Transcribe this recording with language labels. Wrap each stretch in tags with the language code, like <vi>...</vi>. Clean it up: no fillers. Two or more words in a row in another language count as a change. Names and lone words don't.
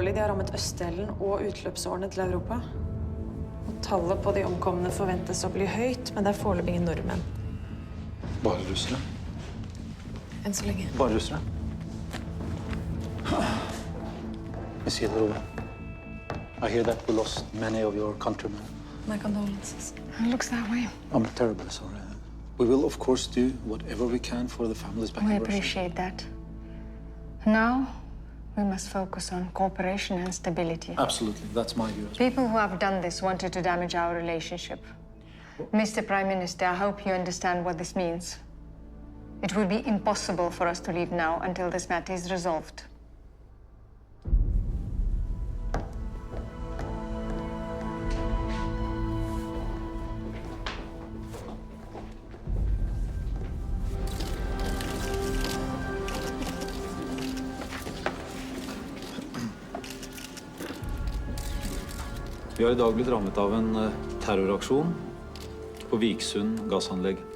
<no>De har rammet østdelen og utløpsårene til Europa. Og tallet på de omkomne forventes å bli høyt, men det er foreløpig ingen nordmenn. Bare russere? Enn så lenge. Bare russere? Missilrommet.</no> <en>I hear that we lost many of your countrymen. My condolences. It looks that way. I'm terribly sorry. We will, of course, do whatever we can for the families back We in Russia. appreciate that. Now, we must focus on cooperation and stability. Absolutely, that's my view. People who have done this wanted to damage our relationship. Mr. Prime Minister, I hope you understand what this means. It will be impossible for us to leave now until this matter is resolved.</en> <no>Vi har I dag blitt rammet av en terroraksjon på Viksund gassanlegg.</no>